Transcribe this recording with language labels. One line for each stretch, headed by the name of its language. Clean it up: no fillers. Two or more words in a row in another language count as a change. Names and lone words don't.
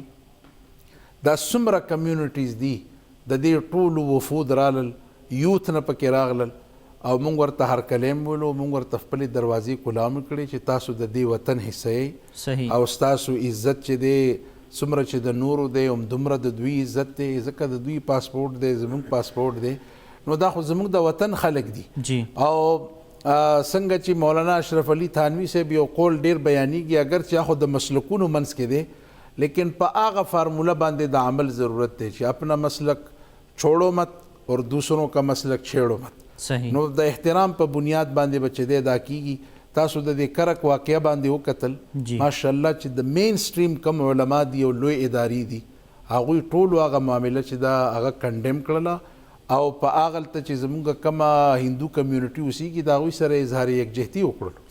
Pashto: کې دا څومره کمیونټیز دي، د دې ټولو وفود رالل، یوث نه پکې راغلل، او موږ ورته هر کلیم ولو، موږ ورته خپلې دروازې کلام کړې چې تاسو د دې وطن حصه یې، او ستاسو عزت چې دی څومره چې د نورو دی همدومره د دوی عزت دی، ځکه د دوی پاسپورټ دی زموږ پاسپورټ دی، نو دا خو زموږ د وطن خلک دي. او څنګه چې مولانا اشرف علي تھانوي صاحب یو قول ډیر بیانیږي، اگر چې خو د مسلکونو منځ کې دی، لیکن په هغه فارموله باندې د عمل ضرورت دی چې
Urdu: اپنا مسلک چھوڑو مت اور دوسروں کا مسلک چھیڑو مت.
Pashto: نو د احترام په بنیاد باندې بچ دی دا کیږي. تاسو د دې کرک واقعه باندې وکتل، ماشاءالله چې د
English: mainstream
Pashto: کم علما دي او لوی ادارې دي، هغوی ټول هغه معامله چې دا هغه کنډیم کړله، او په هغه ته چې زموږ کومه هندو کمیونټي اوسیږي د هغوی سره اظهار یکجهتي وکړل.